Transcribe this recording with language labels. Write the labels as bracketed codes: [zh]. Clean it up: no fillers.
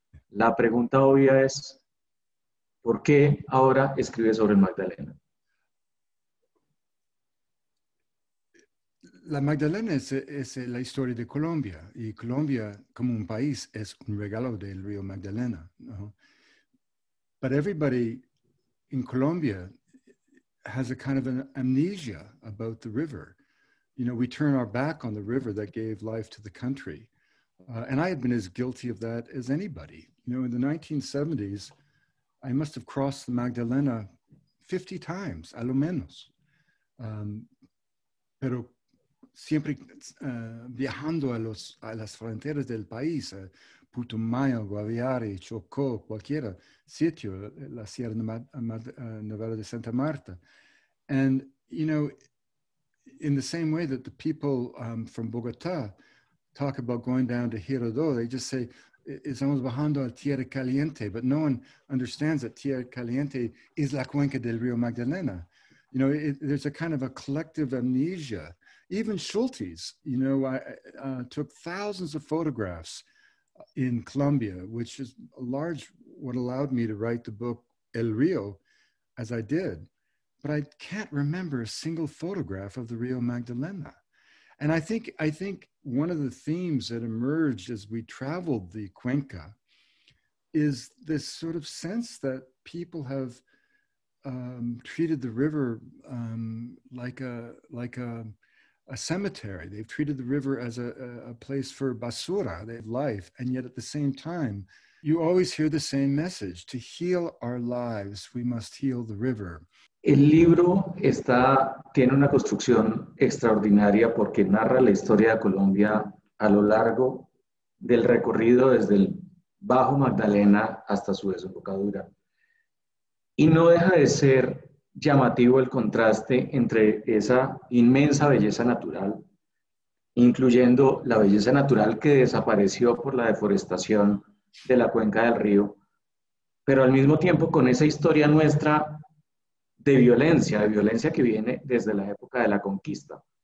[es] La pregunta obvia es, ¿por qué ahora escribe sobre el Magdalena? La Magdalena es la historia de Colombia, y Colombia como un país es un regalo del río Magdalena, ¿no? [en] But everybody in Colombia has a kind of an amnesia about the river. You know, we turn our back on the river that gave life to the country. And I had been as guilty of that as anybody. You know, in the 1970s, I must have crossed the Magdalena 50 times, [es] a lo menos. [en] Pero siempre viajando a las fronteras del país, Putumayo, Guaviare, Chocó, cualquier sitio, la Sierra Nevada de Santa Marta. And, you know, in the same way that the people from Bogotá talk about going down to Girardot, they just say, [es] estamos bajando a Tierra Caliente, [en] but no one understands that Tierra Caliente is [es] la cuenca del Rio Magdalena. [en] You know, there's a kind of a collective amnesia. Even Schultes, you know, I took thousands of photographs in Colombia, which is what allowed me to write the book El Rio as I did. But I can't remember a single photograph of the Rio Magdalena. And I think one of the themes that emerged as we traveled the Cuenca is this sort of sense that people have treated the river like a cemetery. They've treated the river as a place for basura, they have life. And yet at the same time, you always hear the same message. To heal our lives, we must heal the river. [es] El libro tiene una construcción extraordinaria porque narra la historia de Colombia a lo largo del recorrido desde el Bajo Magdalena hasta su desembocadura. Y no deja de ser llamativo el contraste entre esa inmensa belleza natural, incluyendo la belleza natural que desapareció por la deforestación de la cuenca del río, pero al mismo tiempo con esa historia nuestra de violencia que viene desde la época de la conquista.